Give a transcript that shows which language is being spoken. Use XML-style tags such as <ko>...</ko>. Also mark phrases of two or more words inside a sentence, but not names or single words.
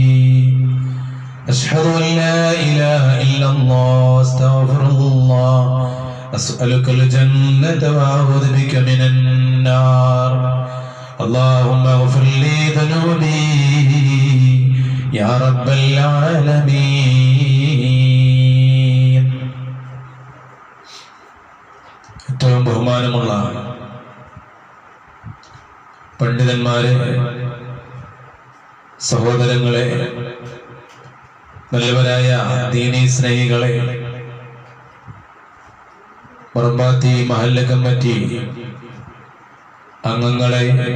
<ar>أشهد أن لا إله إلا الله، أستغفر الله، أسألك الجنة وأعوذ بك من النار. اللهم اغفر لي ذنوبي يا رب العالمين.</ar> <ml>ഏറ്റവും ബഹുമാനമുള്ള പണ്ഡിതന്മാരെ, സഹോദരങ്ങളെ, നല്ലവരായ ദീനീ സ്നേഹികളെ, മറമ്പാത്തി മഹല്ല കമ്മിറ്റി അംഗങ്ങളെ,</ml>